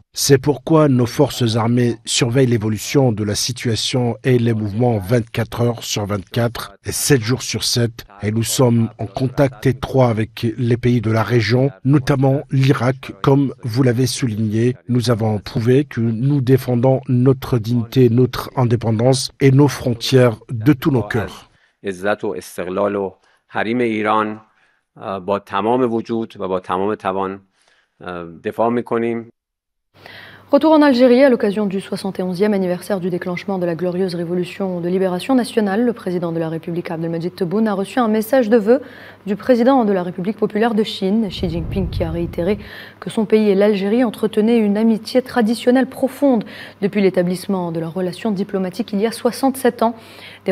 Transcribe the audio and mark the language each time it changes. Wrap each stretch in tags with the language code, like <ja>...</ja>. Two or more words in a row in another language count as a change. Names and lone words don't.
<fr>C'est pourquoi nos forces armées surveillent l'évolution de la situation et les mouvements 24 heures sur 24 et 7 jours sur 7. Et nous sommes en contact étroit avec les pays de la région, notamment l'Irak. Comme vous l'avez souligné, nous avons prouvé que nous défendons notre dignité, notre indépendance et nos frontières de tous nos cœurs.</fr> <fa>با تمام وجود و با تمام توان دفاع می‌کنیم.</fa> <fr>Retour en Algérie à l'occasion du 71e anniversaire du déclenchement de la glorieuse révolution de libération nationale. Le président de la République, Abdelmadjid Tebboune, a reçu un message de vœux du président de la République populaire de Chine, Xi Jinping, qui a réitéré que son pays et l'Algérie entretenaient une amitié traditionnelle profonde depuis l'établissement de leurs relations diplomatiques il y a 67 ans.</fr>